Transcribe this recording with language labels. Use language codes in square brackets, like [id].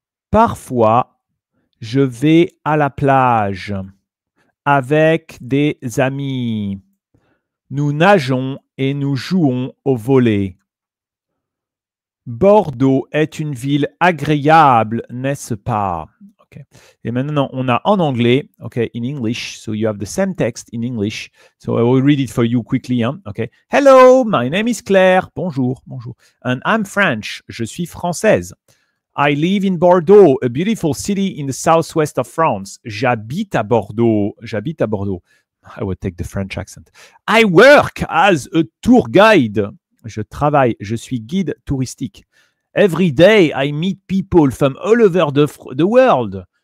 [fr] Parfois, je vais à la plage avec des amis. Nous nageons et nous jouons au volley. Bordeaux est une ville agréable, n'est-ce pas? Okay. Et maintenant, on a en anglais, okay, in English. [en] So you have the same text in English. So I will read it for you quickly. Hein? Okay. Hello, my name is Claire. [fr] Bonjour, bonjour. [en] And I'm French. [fr] Je suis française. [en] I live in Bordeaux, a beautiful city in the southwest of France. [fr] J'habite à Bordeaux. J'habite à Bordeaux. [en] I would take the French accent. I work as a tour guide. [fr] Je travaille, je suis guide touristique. [en] Every day, I meet people from all over the world.